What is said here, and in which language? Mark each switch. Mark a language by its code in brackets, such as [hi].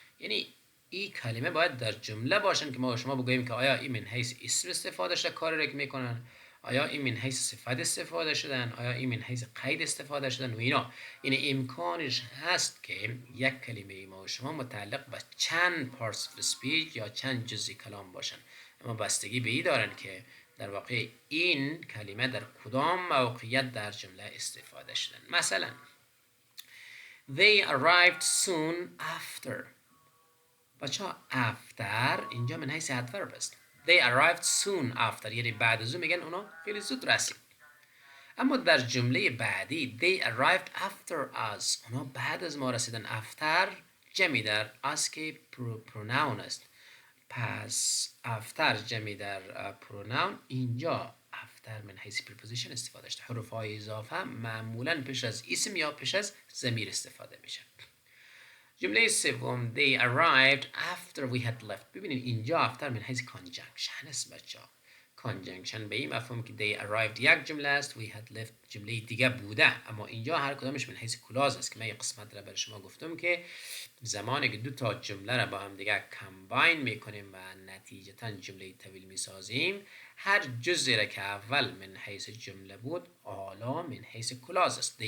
[fa] یعنی این کلمه باید در جمله باشن که ما شما بگوییم که آیا این من حیث اسم استفاده شده کاری را که میکنن، آیا این من حیث صفت استفاده شدن، آیا این من حیث قید استفاده شدن و اینا. این امکانش هست که یک کلمه ما و شما متعلق به چند parts of speech یا چند جزء کلام باشن، اما بستگی به این دارن که در واقع این کلمه در کدام موقعیت در جمله استفاده شدن. [en] مثلا they arrived soon after. [fa] بچه ها after اینجا من حیث adverb است. [en] They arrived soon after [fa] یعنی بعد از اون میگن اونا خیلی زود رسید. اما در جمله بعدی [en] they arrived after us، [fa] اونا بعد از ما رسیدن. after جمع در us که pronoun است. پس after جمع در pronoun، اینجا after من حیث preposition استفاده شده. حروف های اضافه معمولا پیش از اسم یا پیش از ضمیر استفاده میشه. جمله سوم [en] they arrived after we had left. [fa] ببینید اینجا after من حیث conjunction است بچه ها. conjunction به این مفهوم که [en] they arrived [fa] یک جمله است، [en] we had left [fa] جمله دیگه بوده، اما اینجا هر کدامش من حیث کلاز است که من یک قسمت را برای شما گفتم که زمانی که دو تا جمله را با هم دیگه کمباین میکنیم و نتیجتا جمله طویل میسازیم، هر جزئی را که اول من حیث جمله بود حالا من حیث کلاز است.